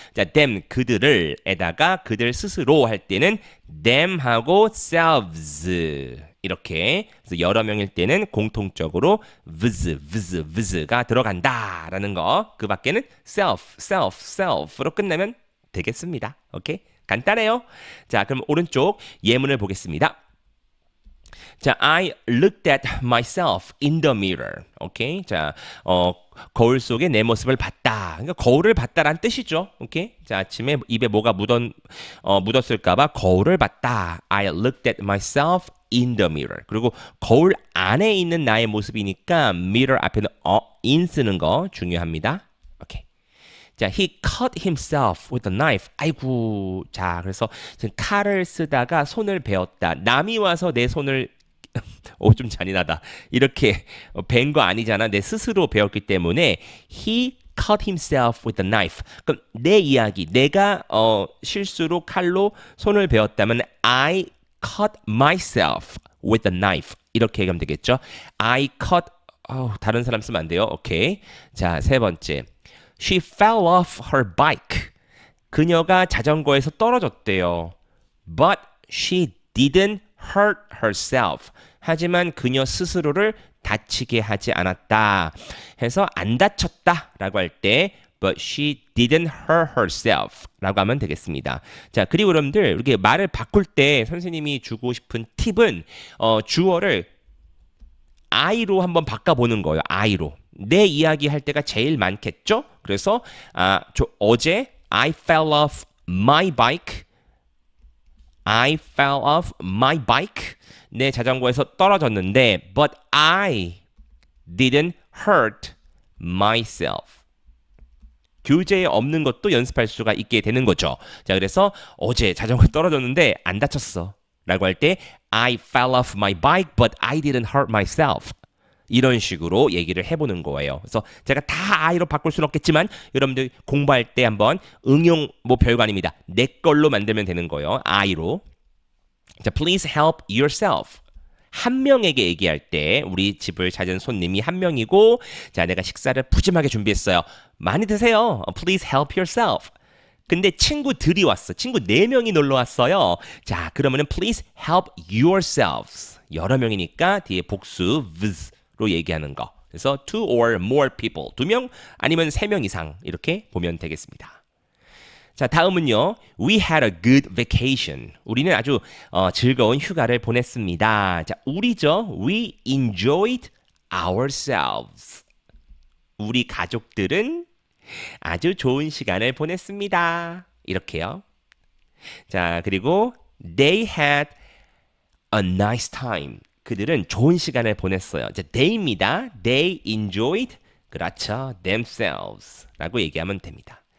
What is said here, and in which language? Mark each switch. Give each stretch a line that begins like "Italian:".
Korean: 자, them 그들을 에다가 그들 스스로 할 때는 them하고 selves 이렇게. 그래서 여러 명일 때는 공통적으로 vs가 들어간다라는 거. 그 밖에는 self로 끝내면 되겠습니다. 오케이? 간단해요. 자, 그럼 오른쪽 예문을 보겠습니다.
English: 자, I looked at myself in the mirror.
Korean: 오케이. 자, 거울 속에 내 모습을 봤다. 그러니까 거울을 봤다란 뜻이죠. 오케이. 자, 아침에 입에 뭐가 묻었을까봐 거울을 봤다.
English: I looked at myself in the mirror.
Korean: 그리고 거울 안에 있는 나의 모습이니까 mirror 앞에는 in 쓰는 거 중요합니다. 오케이.
English: 자, he cut himself with a knife.
Korean: 아이고. 자, 그래서 지금 칼을 쓰다가 손을 베었다. 남이 와서 내 손을 오, 좀 잔인하다. 이렇게 벤 거 아니잖아. 내 스스로 배웠기 때문에
English: he cut himself with a knife.
Korean: 그럼 내 이야기, 내가 실수로 칼로 손을 베었다면
English: I cut myself with a knife.
Korean: 이렇게 얘기하면 되겠죠.
English: I cut
Korean: 다른 사람 쓰면 안 돼요. 오케이. 자, 세 번째.
English: She fell off her bike.
Korean: 그녀가 자전거에서 떨어졌대요.
English: But she didn't hurt herself.
Korean: 하지만 그녀 스스로를 다치게 하지 않았다. 해서 안 다쳤다 라고 할 때
English: but she didn't hurt herself
Korean: 라고 하면 되겠습니다. 자, 그리고 여러분들 이렇게 말을 바꿀 때 선생님이 주고 싶은 팁은 주어를 I로 한번 바꿔보는 거예요. I로. 내 이야기 할 때가 제일 많겠죠? 그래서 어제
English: I fell off my bike. I fell off my bike.
Korean: 내 자전거에서 떨어졌는데
English: but I didn't hurt myself.
Korean: 교재에 없는 것도 연습할 수가 있게 되는 거죠. 자, 그래서 어제 자전거 떨어졌는데 안 다쳤어. 라고 할 때
English: I fell off my bike but I didn't hurt myself.
Korean: 이런 식으로 얘기를 해보는 거예요. 그래서 제가 다 I로 바꿀 수는 없겠지만 여러분들 공부할 때 한번 응용 뭐 별거 아닙니다. 내 걸로 만들면 되는 거예요.
English: I로. 자, please help yourself.
Korean: 한 명에게 얘기할 때 우리 집을 찾은 손님이 한 명이고 자, 내가 식사를 푸짐하게 준비했어요. 많이 드세요.
English: Please help yourself.
Korean: 근데 친구들이 왔어. 친구 4명이 놀러 왔어요. 자, 그러면은
English: please help yourselves.
Korean: 여러 명이니까 뒤에 복수 vs로 얘기하는 거. 그래서
English: two or more people.
Korean: 2명 아니면 3명 이상 이렇게 보면 되겠습니다. 자, 다음은요.
English: We had a good vacation.
Korean: 우리는 아주 즐거운 휴가를 보냈습니다. 자, 우리죠.
English: We enjoyed ourselves.
Korean: 우리 가족들은 아주 좋은 시간을 보냈습니다. 이렇게요. 자, 그리고
English: they had a nice time.
Korean: 그들은 좋은 시간을 보냈어요. 자, they입니다.
English: They enjoyed,
Korean: 그렇죠,
English: themselves
Korean: 라고 얘기하면 됩니다.